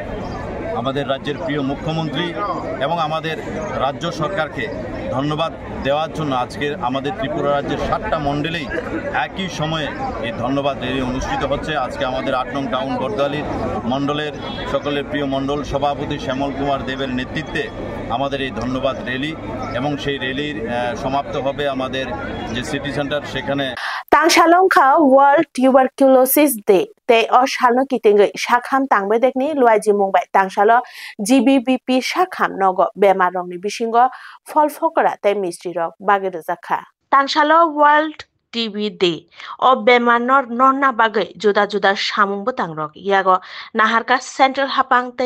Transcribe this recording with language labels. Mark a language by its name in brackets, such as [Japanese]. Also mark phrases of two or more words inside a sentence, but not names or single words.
[Bangla] আমাদের রাজ্যের প্রিয় মুখ্যমন্ত্রী এবং আমাদের রাজ্য সরকারকে ধন্যবাদ দেওয়ার জন্য আজকে আমাদের ত্রিপুরা রাজ্যের 7টা মণ্ডলেই একই সময়ে এই ধন্যবাদ র্যালি অনুষ্ঠিত হচ্ছে আজকে আমাদের 8 নং টাউন বর্দালির মণ্ডলের সকলের প্রিয় মণ্ডল সভাপতি শ্যামল কুমার দেবের নেতৃত্বে আমাদের এই ধন্যবাদ র্যালি এবং সেই র্যালির সমাপ্ত হবে আমাদের যে সিটি সেন্টার সেখানে [Kok Borok] Tangsalongkha World Tuberculosis Day tei o salno kitingai sakham tangbedekni luaiji mungbai tangsalo GBBP sakham nogo bemarrokni bisingo folfokora tei mistri rok bagirjakha Tangsalo World TB Day o bemarnor nonna bagai juda samung butangrok yago naharka Central Hapang tei